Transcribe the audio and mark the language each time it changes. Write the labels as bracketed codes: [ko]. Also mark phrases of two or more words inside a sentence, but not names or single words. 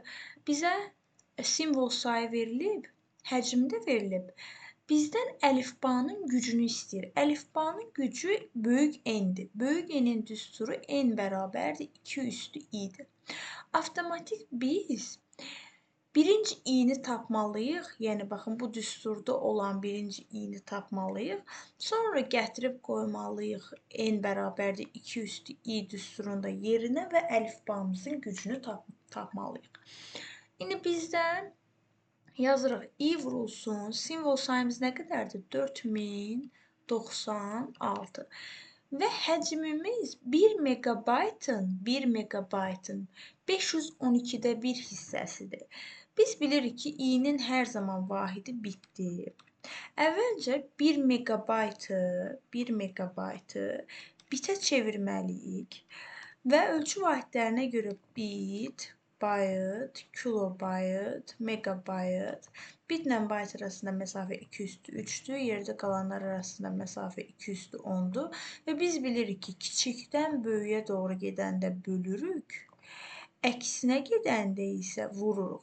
[az] Bizə simvol sayı verilib, həcm də verilib. Bizdən əlifbanın gücünü istəyir. Əlifbanın gücü böyük N-dir. Böyük N-in düsturu N bərabərdir 2 üstü i-dir. Avtomatik biz birinci i-ni tapmalıyıq. Yəni, baxın, bu düsturda olan birinci i-ni tapmalıyıq. Sonra gətirib qoymalıyıq N bərabərdir 2 üstü i düsturunda yerinə və əlifbamızın gücünü tapmalıyıq. İndi bizdən yazırıq, i vurulsun, simvol sayımız nə qədərdir? 4096 və həcmimiz 1 megabaytın 512-də bir hissəsidir. Biz bilirik ki, i-nin hər zaman vahidi bitdir. Əvvəlcə 1 megabaytı bitə çevirməliyik və ölçü vahidlərinə görə bit, bayt, kilobayt, megabayt, bitlə bayt arasında məsafə 2 üstü 3-dür, yerdə qalanlar arasında məsafə 2 üstü 10-dur və biz bilirik ki, kiçikdən böyüyə doğru gedəndə bölürük, əksinə gedəndə isə vururuq.